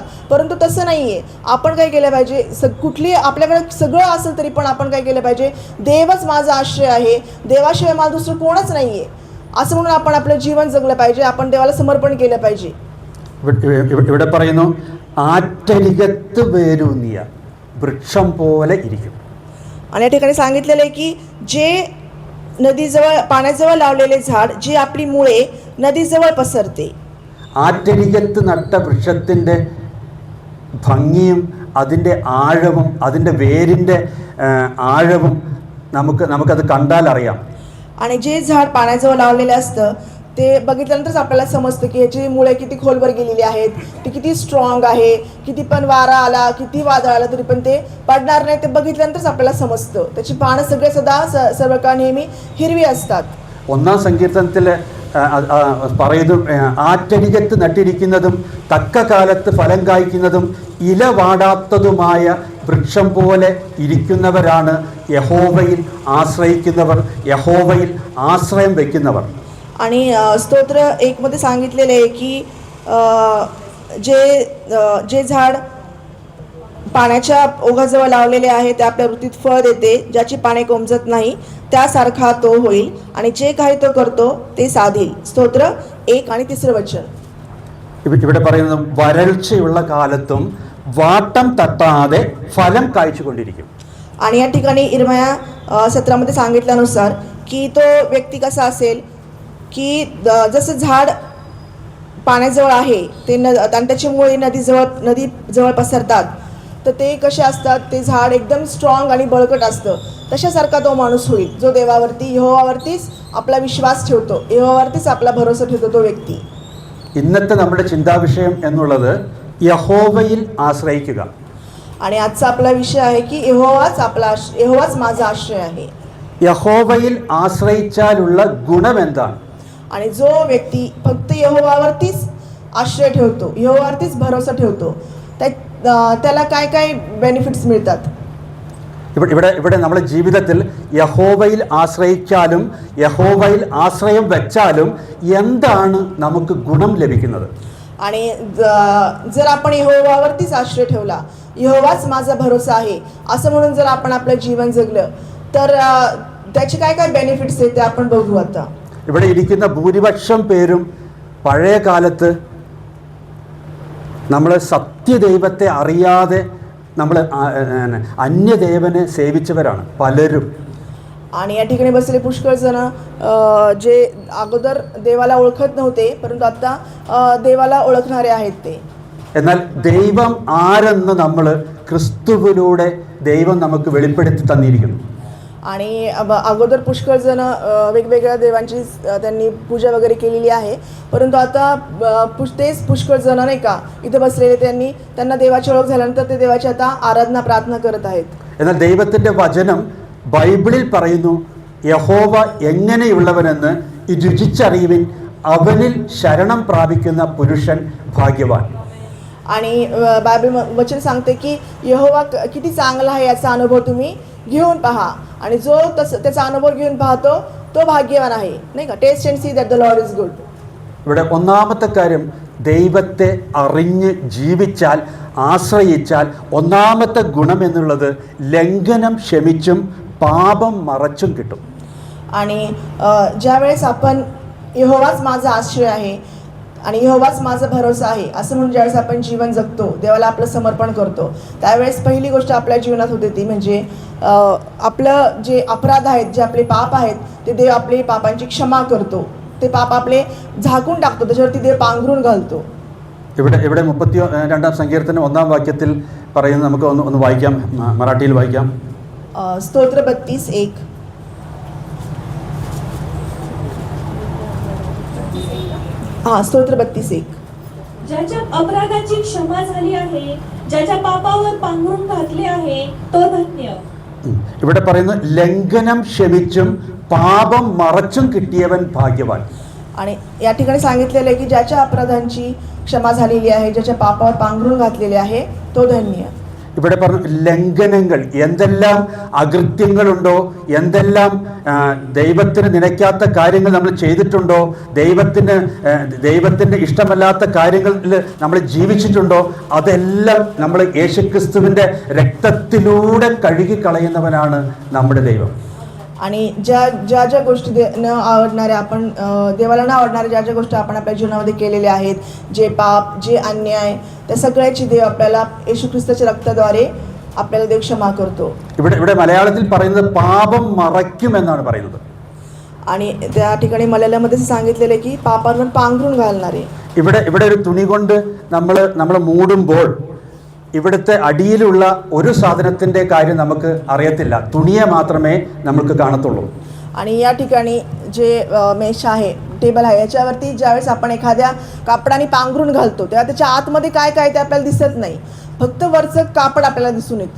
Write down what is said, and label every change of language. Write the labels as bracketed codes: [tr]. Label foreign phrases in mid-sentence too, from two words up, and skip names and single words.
[mr] परंतु तसं नाही आहे. आपण काय केलं पाहिजे, कुठली आपल्याकडे सगळं असेल तरी पण आपण काय केलं पाहिजे, देवच माझा आश्रय आहे, देवाशिवाय मला दुसरं कोणच नाही आहे असं म्हणून आपण आपलं जीवन जगलं पाहिजे, आपण देवाला समर्पण केलं पाहिजे. [ml] ഇവിടെ പറയുന്നു ആറ്റരികത്ത് വേരൂന്നിയ വൃക്ഷം പോലെ ഇരിക്കും. [mr] आणि या ठिकाणी सांगितलेलं आहे की जे नदीजवळ पाण्याजवळ लावलेले झाड जे आपली मुळे नदीजवळ पसरते. [ml] ആറ്റരികത്ത് നട്ട വൃക്ഷത്തിൻ്റെ ഭംഗിയും അതിൻ്റെ ആഴവും അതിൻ്റെ വേരിൻ്റെ ആഴവും നമുക്കത് കണ്ടാൽ അറിയാം. [mr] आणि जे झाड पाण्याजवळ लावलेलं असतं ते बघितल्यानंतरच आपल्याला समजतं की याची मुळे किती खोलवर गेलेली आहेत, ती किती स्ट्रॉंग आहे, किती पण वारा आला, किती वादळ आलं तरी पण ते पडणार नाही, ते बघितल्यानंतरच आपल्याला समजतं. त्याची पानं सगळे सर्व काळ नेहमी हिरवी असतात. [ml] 1-ാം സങ്കീർത്തനത്തിൽ പറയുന്നു ആറ്റരികത്ത് നട്ടിരിക്കുന്നതും തക്ക കാലത്ത് ഫലം കായ്ക്കുന്നതും ഇല വാടാത്തതുമായ വൃക്ഷം പോലെ ഇരിക്കുന്നവരാണ് യഹോവയിൽ ആശ്രയിക്കുന്നവർ, യഹോവയിൽ ആശ്രയം വയ്ക്കുന്നവർ. [mr] आणि स्तोत्र 1 मध्ये सांगितलेले आहे की जे झाड पाण्याच्या ओघाजवळ लावलेले आहे ते आपल्या वृत्तीत फळ देते, ज्याची पाने कोमजत नाही त्यासारखा तो होईल आणि जे काही तो करतो ते साधेल. स्तोत्र 1 आणि 3 वचन. [ml] ഇവിടെ പറയുന്നത് വരൾച്ചയുള്ള കാലത്തും വാട്ടം തട്ടാതെ ഫലം കായ്ച്ചുകൊണ്ടിരിക്കും. [mr] आणि या ठिकाणी इर्मया 17 मध्ये सांगितल्यानुसार की तो व्यक्ती कसा असेल की जसं झाड पाण्याजवळ आहे ते आणि त्याची मुळे नदीजवळ पसरतात, तर ते कसे असतात, ते झाड एकदम स्ट्रॉंग आणि बळकट असतं. तशासारखा तो माणूस होईल जो देवावरती, यहोवावरतीच आपला विश्वास ठेवतो, यहोवावरतीच आपला भरोसा ठेवतो तो व्यक्ती. [ml] ഇന്നത്തെ നമ്മുടെ ചിന്താവിഷയം എന്നുള്ളത് യഹോവയിൽ ആശ്രയിക്കുക. [mr] आणि आजचा आपला विषय आहे की यहोवाच माझा आश्रय आहे. [ml] യഹോവയിൽ ആശ്രയിച്ചാലുള്ള ഗുണം എന്താണ്? [mr] आणि जो व्यक्ती फक्त यहोवावरतीच आश्रय ठेवतो, यहोवावरतीच भरोसा ठेवतो, त्याला काय काय बेनिफिट्स मिळतात. [ml] ഇവിടെ നമ്മുടെ ജീവിതത്തിൽ യഹോവയിൽ ആശ്രയിച്ചാലും യഹോവയിൽ ആശ്രയം വെച്ചാലും എന്താണ് നമുക്ക് ഗുണം ലഭിക്കുന്നത്? [mr] आणि जर आपण यहोवावरतीच आश्रय ठेवला, यहोवाच माझा भरोसा आहे असं म्हणून जर आपण आपलं जीवन जगलं तर त्याचे काय काय बेनिफिट्स आहेत ते आपण बघू आता. [ml] ഇവിടെ ഇരിക്കുന്ന ഭൂരിപക്ഷം പേരും പഴയ കാലത്ത് നമ്മൾ സത്യദൈവത്തെ അറിയാതെ നമ്മൾ അന്യദേവനെ സേവിച്ചവരാണ് പലരും. [mr] आणि या ठिकाणी बसलेले पुष्कळ जण जे अगोदर देवाला ओळखत नव्हते परंतु आता देवाला ओळखणारे आहेत ते. [ml] എന്നാൽ ദൈവം ആരെന്ന് നമ്മൾ ക്രിസ്തുവിലൂടെ ദൈവം നമുക്ക് വെളിപ്പെടുത്തി തന്നിരിക്കുന്നു. [mr] आणि अगोदर पुष्कळ जण वेगवेगळ्या देवांची त्यांनी पूजा वगैरे केलेली आहे, परंतु आता तेच पुष्कळ जण नाही का इथे बसलेले त्यांना देवाची ओळख झाल्यानंतर ते देवाची आता आराधना प्रार्थना करत आहेत. [ml] എന്നാൽ ദൈവത്തിൻ്റെ വചനം ബൈബിളിൽ പറയുന്നു യഹോവ എങ്ങനെയുള്ളവനെന്ന് രുചിച്ചറിയുവിൻ, അവനിൽ ശരണം പ്രാപിക്കുന്ന പുരുഷൻ ഭാഗ്യവാൻ. [mr] आणि बायबल वचन सांगते की यहोवा किती चांगला आहे याचा अनुभव तुम्ही घेऊन पहा, आणि जो त्याचा अनुभव घेऊन पाहतो तो भाग्यवान आहे, नाही का. [en] Taste and see that the Lord is good. [ml] ഇവിടെ ഒന്നാമത്തെ കാര്യം, ദൈവത്തെ അറിഞ്ഞ് ജീവിച്ചാൽ, ആശ്രയിച്ചാൽ ഒന്നാമത്തെ ഗുണം എന്നുള്ളത് ലംഘനം ക്ഷമിച്ചും പാപം മറച്ചും കിട്ടും. [mr] आणि ज्यावेळेस आपण यहोवाच माझा आश्रय आहे आणि यहोवाच माझा भरोसा आहे असं म्हणून ज्यावेळेस आपण जीवन जगतो, देवाला आपलं समर्पण करतो, त्यावेळेस पहिली गोष्ट आपल्या जीवनात होते ती म्हणजे आपलं जे अपराध आहेत, जे आपले पाप आहेत, ते देव आपले पापांची क्षमा करतो. ते पाप आपले झाकून टाकतो, त्याच्यावरती देव पांघरून घालतो. [ml] ഇവിടെ 32-ാം സങ്കീർത്തനം 1-ാം വാക്യത്തിൽ പറയുന്നത് നമുക്ക് ഒന്ന് വായിക്കാം, മറാഠിയിൽ വായിക്കാം. [mr] स्तोत्र 32:1. स्तोत्र 32:1. ज्याच्या अपराधाची क्षमा झाली आहे, ज्याच्या पापावर पांघरून घातले आहे, तो धन्य. [ml] ഇവിടെ പറയുന്നു ലംഘനം ക്ഷമിച്ചും പാപം മറച്ചും കിട്ടിയവൻ ഭാഗ്യവാൻ. [mr] आणि या ठिकाणी सांगितलेलं आहे की ज्याच्या अपराधांची क्षमा झालेली आहे, ज्याच्या पापावर पांघरून घातलेले आहे, तो धन्य. [ml] ഇവിടെ പറഞ്ഞു ലംഘനങ്ങൾ, എന്തെല്ലാം അകൃത്യങ്ങളുണ്ടോ, എന്തെല്ലാം ദൈവത്തിന് നിലയ്ക്കാത്ത കാര്യങ്ങൾ നമ്മൾ ചെയ്തിട്ടുണ്ടോ, ദൈവത്തിന് ഇഷ്ടമല്ലാത്ത കാര്യങ്ങളിൽ നമ്മൾ ജീവിച്ചിട്ടുണ്ടോ, അതെല്ലാം നമ്മൾ യേശുക്രിസ്തുവിൻ്റെ രക്തത്തിലൂടെ കഴുകിക്കളയുന്നവനാണ് നമ്മുടെ ദൈവം. [mr] आणि ज्या गोष्टी न आवडणाऱ्या, आपण देवाला न आवडणाऱ्या ज्या गोष्टी आपण आपल्या जीवनामध्ये केलेल्या आहेत, जे पाप, जे अन्याय, त्या सगळ्याची देव आपल्याला येशू ख्रिस्ताच्या रक्ताद्वारे आपल्याला देव क्षमा करतो. [ml] ഇവിടെ മലയാളത്തിൽ പറയുന്നത് പാപം മറയ്ക്കും എന്നാണ് പറയുന്നത്. [mr] आणि त्या ठिकाणी मल्याळममध्ये सांगितलेलं आहे की पापावर पांघरून घालणारे. [ml] ഇവിടെ ഒരു തുണി കൊണ്ട് നമ്മൾ മൂടുമ്പോൾ ഇവിടുത്തെ അടിയിലുള്ള ഒരു സാധനത്തിൻ്റെ കാര്യം നമുക്ക് അറിയത്തില്ല, തുണിയെ മാത്രമേ നമുക്ക് കാണത്തുള്ളൂ. [mr] आणि या ठिकाणी जे मेश आहे, टेबल आहे, याच्यावरती ज्यावेळेस आपण एखाद्या कापडाने पांघरून घालतो तेव्हा त्याच्या आतमध्ये काय काय ते आपल्याला दिसत नाही, फक्त वरचं कापड आपल्याला दिसून येतं.